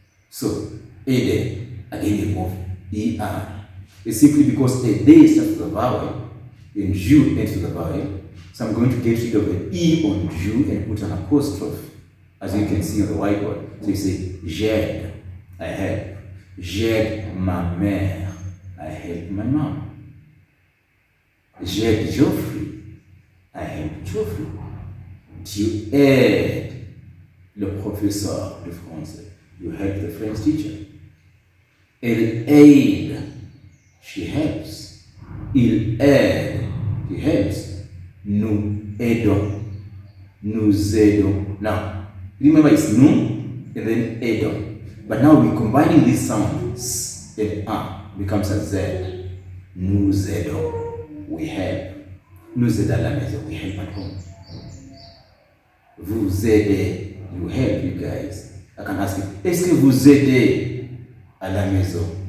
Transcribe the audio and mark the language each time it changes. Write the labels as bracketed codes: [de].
[en] So aider, again you move er. It's simply because aider starts with a vowel and ju ends with a vowel. So I'm going to get rid of the E on ju and put an apostrophe, as you can see on the whiteboard. So you say [fr] j'aide, [en] I help. [fr] J'aide ma mère, [en] I help my mom. [fr] J'aide [en] Geoffrey, I help Geoffrey. [fr] Tu aides le professeur de français, [en] you help the French teacher. [fr] Elle aide, [en] she helps. [fr] Il aide, [en] he helps. [fr] Nous aidons, nous aidons. [en] Now, remember it's nous and then aidons. But now we're combining these sounds and becomes a Z. [fr] Nous aidons, [en] we help. [fr] Nous aidons à la maison, [en] we help at home. [fr] Vous aidez, [en] you help, you guys. I can ask you, [fr] est-ce que vous aidez à la maison?